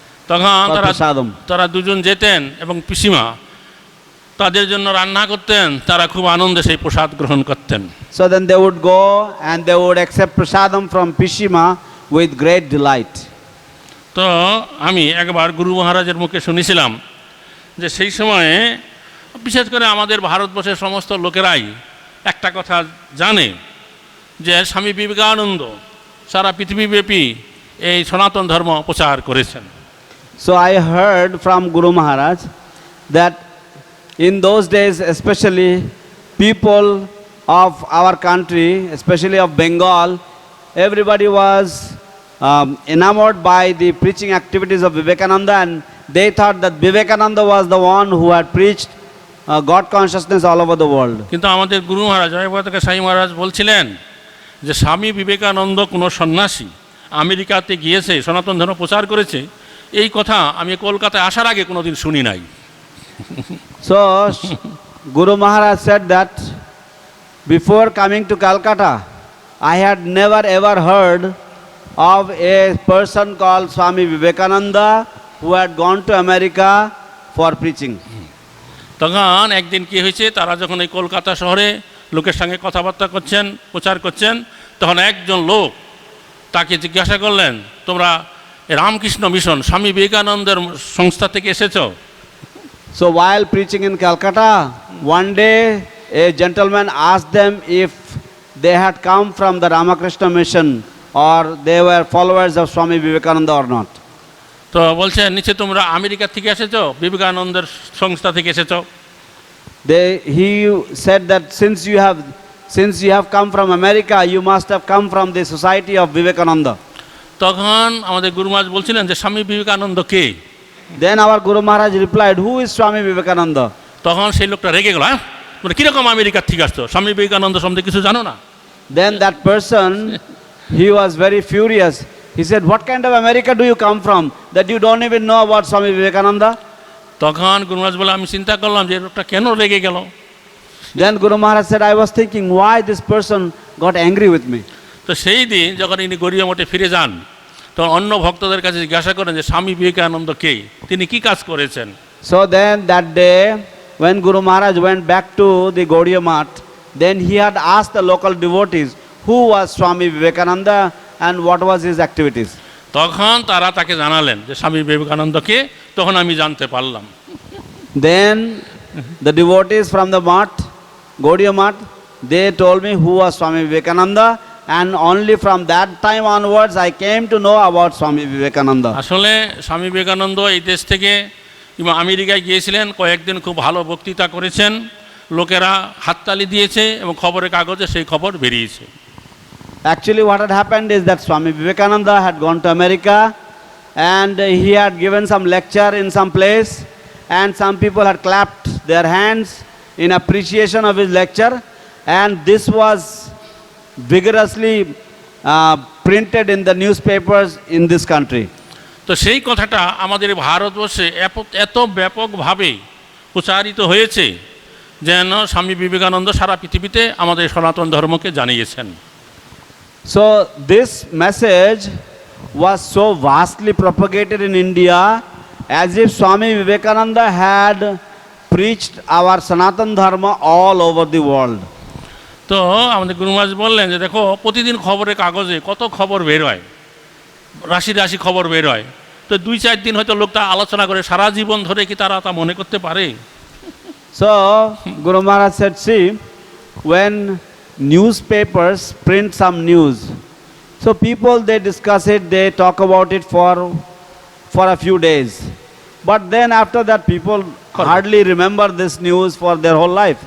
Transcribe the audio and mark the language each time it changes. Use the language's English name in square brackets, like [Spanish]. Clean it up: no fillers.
[Bangla] তখন তারা দুজন যেতেন এবং পিসিমা তাদের জন্য রান্না করতেন, তারা খুব আনন্দে সেই প্রসাদ গ্রহণ করতেন। [English] So then they would go and they would accept prasadam from Pishima with great delight. [Bangla] তো আমি একবার গুরু মহারাজের মুখে শুনেছিলাম যে সেই সময়ে বিশেষ করে আমাদের ভারতবর্ষের সমস্ত লোকেরাই একটা কথা জানে যে স্বামী বিবেকানন্দ সারা পৃথিবীব্যাপী এই সনাতন ধর্ম প্রচার করেছেন। [English] So I heard from Guru Maharaj that in those days, especially people of our country, especially of Bengal, everybody was enamored by the preaching activities of Vivekananda, and they thought that Vivekananda was the one who had preached God consciousness all over the world. [Bangla] কিন্তু আমাদের গুরু মহারাজ জয়পতাকা স্বামী মহারাজ বলছিলেন যে স্বামী বিবেকানন্দ কোনো সন্ন্যাসী আমেরিকাতে গিয়েছে সনাতন ধর্ম প্রচার করেছে, এই কথা আমি কলকাতায় আসার আগে কোনোদিন শুনি নাই। [English] So Guru Maharaj said that before coming to Calcutta, I had never ever heard of a person called Swami Vivekananda who had gone to America for preaching. [Bangla] তখন একদিন কি হয়েছে, তারা যখন এই কলকাতা শহরে লোকের সঙ্গে কথাবার্তা করছেন প্রচার করছেন, তখন একজন লোক তাকে জিজ্ঞাসা করলেন, তোমরা রামকৃষ্ণ মিশন স্বামী বিবেকানন্দের সংস্থা থেকে এসেছো? [English] So while preaching in Calcutta, one day a gentleman asked them if they had come from the Ramakrishna mission or they were followers of Swami Vivekananda or not. [Bangla] তো বলছে, নিচে তোমরা আমেরিকা থেকে এসেছো, বিবেকানন্দের সংস্থা থেকে এসেছো? [English] He said that since you have come from America, you must have come from the society of Vivekananda. [Bangla] তখন আমাদের গুরু মহারাজ বলছিলেন যে স্বামী বিবেকানন্দ কে? [English] Then our Guru Maharaj replied, who is Swami Vivekananda? [Bangla] তখন সেই লোকটা রেগে গেল, তোমরা কিরকম আমেরিকার থেকে আসছো, স্বামী বিবেকানন্দ সম্বন্ধে কিছু জানো না? [English] Then that person, he was very furious. He said, what kind of America do you come from that you don't even know about Swami Vivekananda? [Bangla] তখন গুরু মহারাজ বলে, আমি চিন্তা করলাম যে লোকটা কেন রেগে গেল। [English] Then Guru Maharaj said, I was thinking why this person got angry with me. [Bangla] তো সেই দিন যখন ইনি গড়িয়া মঠে ফিরে যান, তখন অন্য ভক্তদের কাছে জিজ্ঞাসা করেন যে স্বামী বিবেকানন্দ কে, তিনি কি কাজ করেছেন। [English] So then that day when Guru Maharaj went back to the Gaudiya Math, then he had asked the local devotees who was Swami Vivekananda and what was his activities. [Bangla] তখন তারা তাকে জানালেন যে স্বামী বিবেকানন্দকে। তখন আমি জানতে পারলাম। [English] Then the devotees from the Math, Gaudiya Math, they told me who was Swami Vivekananda, and only from that time onwards I came to know about Swami Vivekananda. [Bangla] আসলে স্বামী বিবেকানন্দ এই দেশ থেকে আমেরিকায় গিয়েছিলেন, কয়েকদিন খুব ভালো বক্তৃতা করেছেন, লোকেরা হাততালি দিয়েছে এবং খবরের কাগজে সেই খবর বেরিয়েছে। [English] Actually what had happened is that Swami Vivekananda had gone to America and he had given some lecture in some place, and some people had clapped their hands in appreciation of his lecture, and this was vigorously printed in the newspapers in this country. [Bangla] তো সেই কথাটা আমাদের ভারতবর্ষে এত ব্যাপকভাবে প্রচারিত হয়েছে যেন স্বামী বিবেকানন্দ সারা পৃথিবীতে আমাদের সনাতন ধর্মকে জানিয়েছেন। [English] So this message was so vastly propagated in India as if Swami Vivekananda had preached our Sanatan Dharma all over the world. [Bangla] তো আমাদের গুরু মহারাজ বললেন যে দেখো, প্রতিদিন খবরের কাগজে কত খবর বের হয়, রাশি রাশি খবর বের হয়। তো 2-4 দিন হয়তো লোকটা আলোচনা করে, সারা জীবন ধরে কি তারা তা মনে করতে পারে? [English] So Guru Maharaj said, see, when newspapers print some news, so people, they discuss it, they talk about it for a few days, but then after that people hardly remember this news for their whole life.